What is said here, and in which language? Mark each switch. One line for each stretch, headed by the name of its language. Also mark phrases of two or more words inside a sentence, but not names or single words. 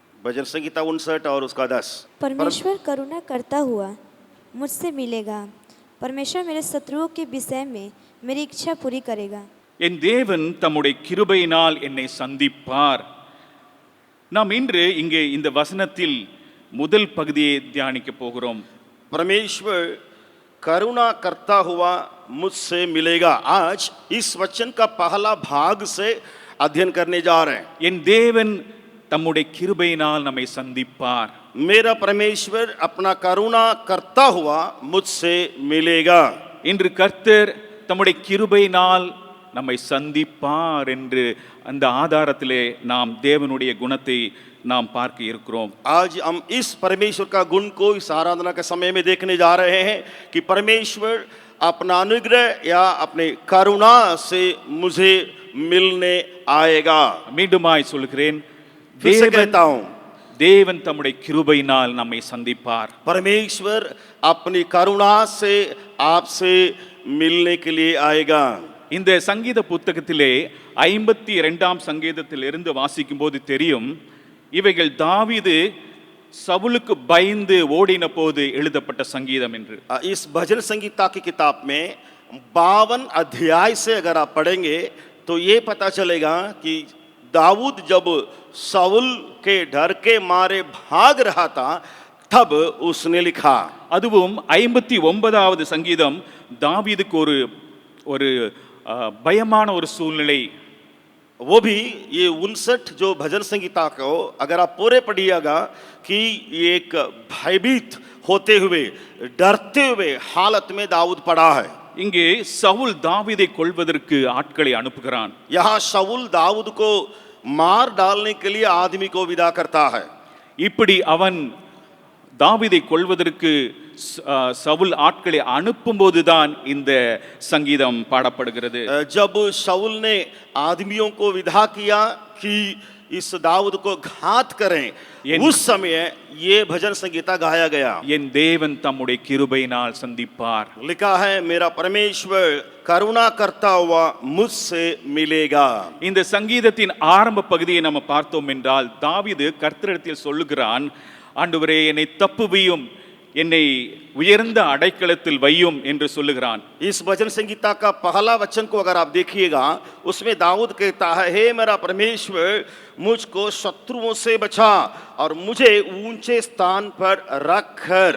Hindi: भजन संगीता 59 और उसका 10। परमेश्वर करुणा करता हुआ मुझसे मिलेगा, परमेश्वर मेरे शत्रुओं के विषय में मेरी इच्छा पूरी करेगा।
Tamil: என் தேவன் தம்முடைய கிருபையினால் என்னை சந்திப்பார். நாம் இன்று இங்கே இந்த வசனத்தில் முதல் பகுதியை தியானிக்க போகிறோம்.
Hindi: परमेश्वर करुणा करता हुआ मुझसे मिलेगा। आज इस वचन का पहला भाग से अध्ययन करने जा रहे हैं।
Tamil: என் தேவன் தம்முடைய கிருபையினால் நம்மை சந்திப்பார்.
Hindi: मेरा परमेश्वर अपना करुणा करता हुआ मुझसे मिलेगा।
Tamil: இன்று கர்த்தர் தம்முடைய கிருபையினால் நம்மை சந்திப்பார் என்று அந்த ஆதாரத்திலே நாம் தேவனுடைய குணத்தை நாம் பார்க்க இருக்கிறோம்.
Hindi: आज हम इस परमेश्वर का गुण को इस आराधना के समय में देखने जा रहे हैं कि परमेश्वर अपना अनुग्रह या अपने करुणा से मुझे मिलने आएगा।
Tamil: மீண்டுமாய் சொல்கிறேன்,
Hindi: फिर से कहता हूं,
Tamil: தேவன் தம்முடைய கிருபையினால் நம்மை சந்திப்பார்.
Hindi: परमेश्वर अपनी करुणा से आपसे मिलने के लिए आएगा।
Tamil: இந்த சங்கீத புத்தகத்திலே 52ஆம் சங்கீதத்திலிருந்து வாசிக்கும் போது தெரியும், இவைகள் தாவீது சவுலுக்கு பயந்து ஓடின போது எழுதப்பட்ட சங்கீதம் என்று.
Hindi: इस भजन संगीता की किताब में 52 अध्याय से अगर आप पढ़ेंगे तो ये पता चलेगा कि दाऊद जब शाऊल के डर के मारे भाग रहा था तब उसने लिखा।
Tamil: அதுவும் 59வது சங்கீதம் தாவீதுக்கு ஒரு பயமான ஒரு சூழ்நிலை.
Hindi: वो भी ये 59 जो भजन संगीता को अगर आप पूरे पढ़िएगा कि एक भयभीत होते हुए डरते हुए हालत में दाऊद पड़ा है।
Tamil: இங்கே சவுல் தாவீதை கொல்வதற்கு ஆட்களை அனுப்புகிறான்.
Hindi: यहाँ शाऊल दाऊद को मार डालने के लिए आदमी को विदा करता है।
Tamil: இப்படி அவன் தாவீதை கொல்வதற்கு சவுல் ஆட்களை அனுப்பும்போதுதான் இந்த சங்கீதம் பாடப்படுகிறது.
Hindi: जब शाऊल ने आदमियों को विदा किया कि इस दाऊद को घात करें, उस समय ये भजन संगीता गाया गया।
Tamil: என் தேவன் தம்முடைய கிருபையினால் சந்திப்பார்.
Hindi: लिखा है, मेरा परमेश्वर करुणा करता हुआ मुझसे मिलेगा।
Tamil: இந்த சங்கீதத்தின் ஆரம்ப பகுதியை நம்ம பார்த்தோம் என்றால் தாவீது கர்த்தரிடத்தில் சொல்லுகிறான், ஆண்டவரே என்னை தப்புவியும், என்னை உயர்ந்த அடைக்கலத்தில் வையும் என்று சொல்லுகிறான்.
Hindi: इस भजन संगीता का पहला वचन को अगर आप देखिएगा उसमें दाऊद कहता है, हे मेरा परमेश्वर मुझको शत्रुओं से बचा और मुझे ऊंचे स्थान पर रखकर।